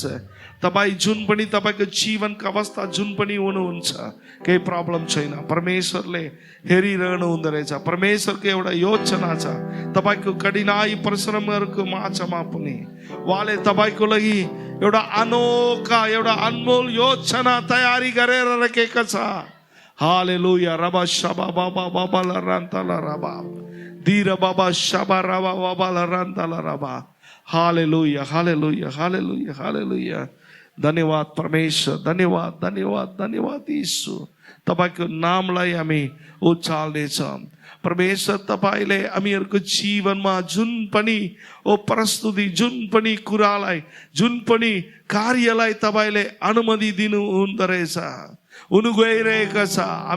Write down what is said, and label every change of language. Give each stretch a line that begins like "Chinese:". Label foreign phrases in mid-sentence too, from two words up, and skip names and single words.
Nepali: तपाईँ जुन पनि तपाईँको जीवनको अवस्था जुन पनि हुनुहुन्छ, केही प्रब्लम छैन, परमेश्वरले हेरिरहनु हुँदो रहेछ। परमेश्वरको एउटा योजना छ तपाईँको कठिनाई परिश्रमहरूको माझमा पनि उहाँले तपाईँको लागि एउटा अनोखा एउटा अनमोल योजना तयारी गरेर राखेको छ। हालेलुया रबा शबा बाबा बाबा लरन्तला रबा धीर बाबा शबा रबा बाबा लरन्तला रबा। हालेलुया हालेलुया हालेलुया हालेलुया। धन्यवाद परमेश्वर, धन्यवाद धन्यवाद धन्यवाद यीशु। तपाईँको नामलाई हामी उचाल्नेछौँ। परमेश्वर तपाईँले हामीहरूको जीवनमा जुन पनि ओ प्रस्तुति, जुन पनि कुरालाई, जुन पनि कार्यलाई तपाईँले अनुमति दिनु हुँदो रहेछ, हुनु गइरहेको छ।